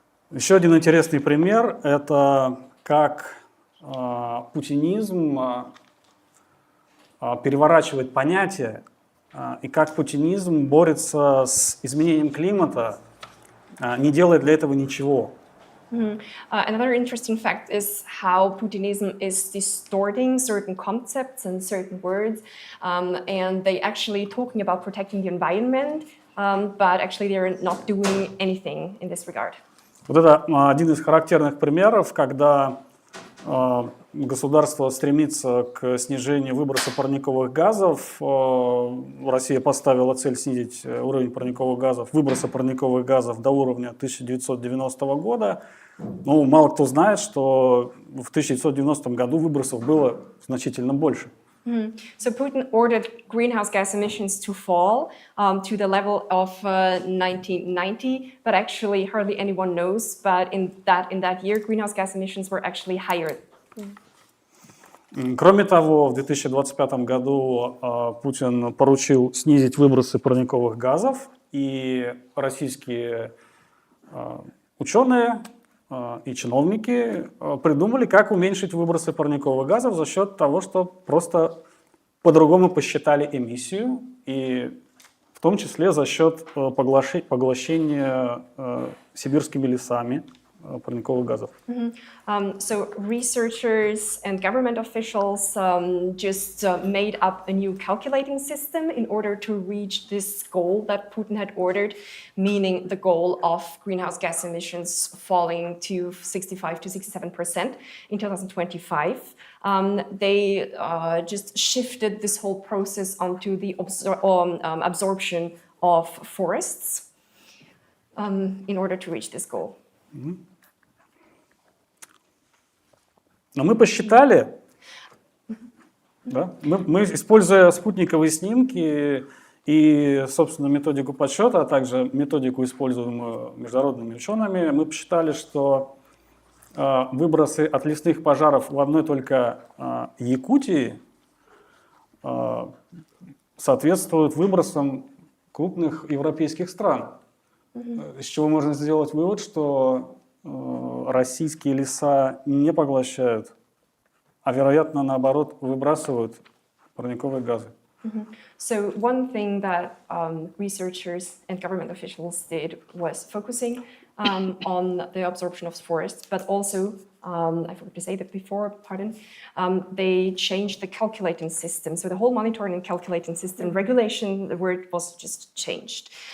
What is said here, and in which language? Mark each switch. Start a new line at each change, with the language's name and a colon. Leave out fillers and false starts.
Russian: Еще один интересный пример – это как путинизм переворачивает понятия и как путинизм борется с изменением климата, не делая для этого ничего.
English: Another interesting fact is how Putinism is distorting certain concepts and certain words, and they actually talking about protecting the environment, but actually they're not doing anything in this regard.
Russian: Вот это один из характерных примеров, когда государство стремится к снижению выброса парниковых газов. Россия поставила цель снизить уровень парниковых газов, выброса парниковых газов до уровня 1990 года. Ну, мало кто знает, что в 1990 году выбросов было значительно больше.
English: So Putin ordered greenhouse gas emissions to fall to the level of 1990, but actually hardly anyone knows. But in that year, greenhouse gas emissions were actually higher.
Russian: Кроме того, в 2025 году Путин поручил снизить выбросы парниковых газов, и российские ученые и чиновники придумали, как уменьшить выбросы парниковых газов за счет того, что просто по-другому посчитали эмиссию, и в том числе за счет поглощения сибирскими лесами парниковых газов.
English: So researchers and government officials just made up a new calculating system in order to reach this goal that Putin had ordered, meaning the goal of greenhouse gas emissions falling to 65 to 67% in 2025. They just shifted this whole process onto the absorption of forests in order to reach this goal.
Russian: Но мы посчитали, да, мы, используя спутниковые снимки и, собственно, методику подсчета, а также методику, используемую международными учеными, мы посчитали, что выбросы от лесных пожаров в одной только Якутии соответствуют выбросам крупных европейских стран. Из чего можно сделать вывод, что российские леса не поглощают, а, вероятно, наоборот, выбрасывают парниковые газы.
English: So one thing that researchers and government officials did was focusing on the absorption of forests, but also, I forgot to say that before, pardon, they changed the calculating system. So the whole monitoring and calculating system, regulation, the word was just changed.